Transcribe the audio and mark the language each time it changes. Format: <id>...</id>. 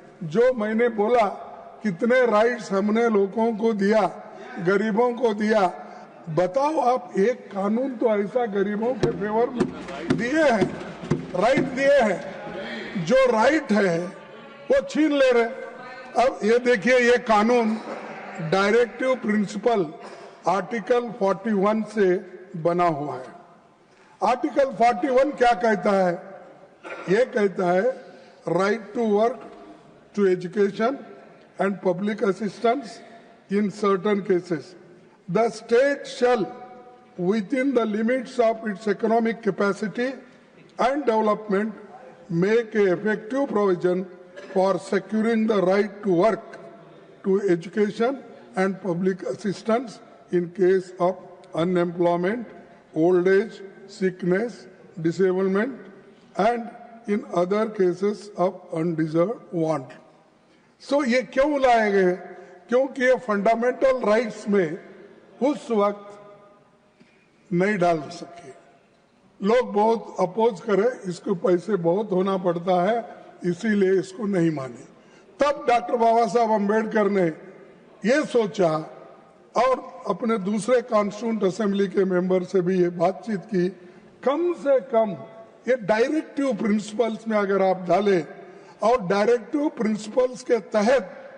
<hi>जो मैंने बोला कितने राइट्स हमने लोगों को दिया, गरीबों को दिया, बताओ आप एक कानून तो ऐसा गरीबों के फेवर में दिए हैं, राइट दिए हैं, जो राइट है वो छीन ले रहे। अब ये देखिए, ये कानून डायरेक्टिव प्रिंसिपल आर्टिकल 41 से बना हुआ है। आर्टिकल 41 क्या कहता है? ये कहता है</hi> <en>Right to work, to education and public assistance in certain cases the state shall within the limits of its economic capacity and development make a effective provision for securing the right to work, to education and public assistance in case of unemployment, old age, sickness, disablement and in other cases of undeserved want.</en> <hi>So ये क्यों लाए गए? क्योंकि ये fundamental rights में उस वक्त नहीं डाल सके। लोग बहुत अपोज करे, इसको पैसे बहुत होना पड़ता है, इसीलिए इसको नहीं माने। तब डॉक्टर बाबा साहब अम्बेडकर ने ये सोचा और अपने दूसरे कॉन्स्टिट्यूंट असेंबली के मेंबर से भी ये बातचीत की, कम से कम ये डायरेक्टिव प्रिंसिपल्स में अगर आप डालें और डायरेक्टिव प्रिंसिपल्स के तहत</hi>